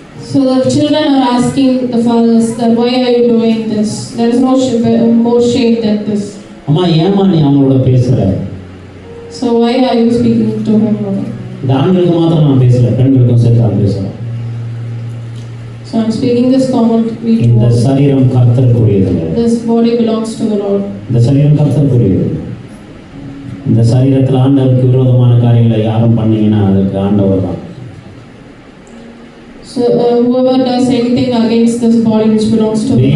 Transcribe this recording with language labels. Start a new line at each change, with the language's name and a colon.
English: So the children are asking the fathers that why are you doing this? There is no more shame than this.
Tamil: அம்மா ஏமா நீ அவங்களோட பேசுற?
English: So why are you speaking to him?
Tamil: இந்த ஆண்களுக்கு மாத்திரம் நான் பேசல, பெண்களுக்கும் சேர்த்து நான் பேசுறேன்.
English: So I'm speaking this commonly to
Tamil: இந்த
English: all.
Tamil: சரீரம் கர்த்தருக்குரியது.
English: This body belongs to the Lord.
Tamil: இந்த சரீரம் கர்த்தருக்குரியது. இந்த சரீரத்தில் ஆண்டவருக்கு விரோதமான காரியங்களை யாரும் பண்ணீங்கன்னா அதுக்கு ஆண்டவர் தான்.
English: So whoever does anything against this body which belongs to the Lord.